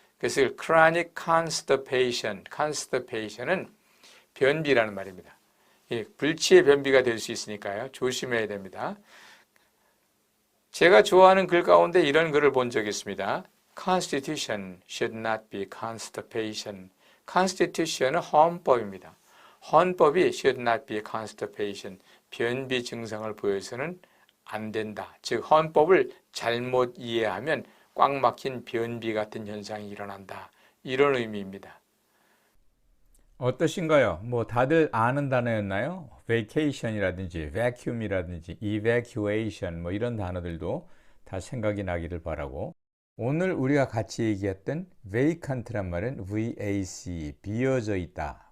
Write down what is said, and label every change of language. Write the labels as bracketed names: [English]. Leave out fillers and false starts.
[Korean] 그래서 chronic constipation은 변비라는 말입니다. 불치의 변비가 될 수 있으니까요. 조심해야 됩니다. 제가 좋아하는 글 가운데 이런 글을 본 적이 있습니다. [English] Constitution should not be constipation. [Korean] Constitution은 헌법입니다. 헌법이 [English] should not be constipation. [Korean] 변비 증상을 보여서는 안 된다. 즉 헌법을 잘못 이해하면 꽉 막힌 변비 같은 현상이 일어난다. 이런 의미입니다. 어떠신가요? 다들 아는 단어였나요? vacation이라든지 vacuum이라든지 evacuation 이런 단어들도 다 생각이 나기를 바라고, 오늘 우리가 같이 얘기했던 vacant란 말은 vac, 비어져 있다.